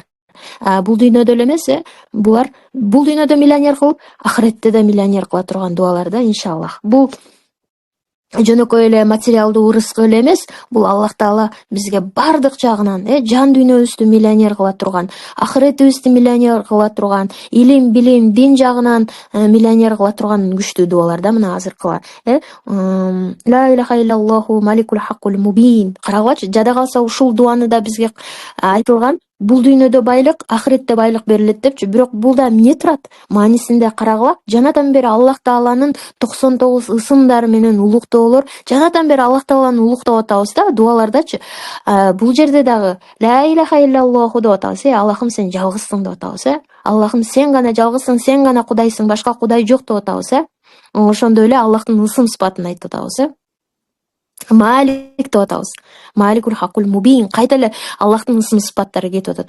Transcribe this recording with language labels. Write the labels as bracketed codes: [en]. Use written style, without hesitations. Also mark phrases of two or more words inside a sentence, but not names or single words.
[ky] Бул дүйнөдө эле эмес, булар бул дүйнөдө миллионер кылып, ахиретте да миллионер кыла турган дуалар да, иншаллах. Бул жөнөкөй эле материалдуу ырыскы эле эмес, бул Аллах Таала бизге бардык жагынан жан дүйнөбүздү миллионер кыла турган, ахиретибизди миллионер кыла турган, илим, билим, дин жагынан миллионер кыла турган күчтүү дуалар да мына азыркылар. [ar] لا إله إلا الله الملك الحق المبين. [ky] Карагылачы, жада калса ушул дуаны да бизге айтылган. Бул дүйнөдө байлык, ахиретте байлык берилет депчи. Бирок бул да эмне турат? Маанисинде карагыла, жанатан бери Аллах Тааланын 99 ысымдары менен улуктоолор, жанатан бери Аллах Тааланы улуктап атабыз да, дуалардачы. Бул жерде дагы [ar] لا إله إلا الله [ky] деп атабыз. Аллахым, сен жалгызсың деп атабыз. Аллахым, сен гана жалгызсың, сен гана кудайсың, башка кудай жок деп атабыз. Ошондой эле Аллахтын ысым сыпатын айтып атабыз. Малик деп атабыз. [ar] الملك الحق المبين. [ky] Кайта эле Аллахтын ысым сыпаттары кетип атат.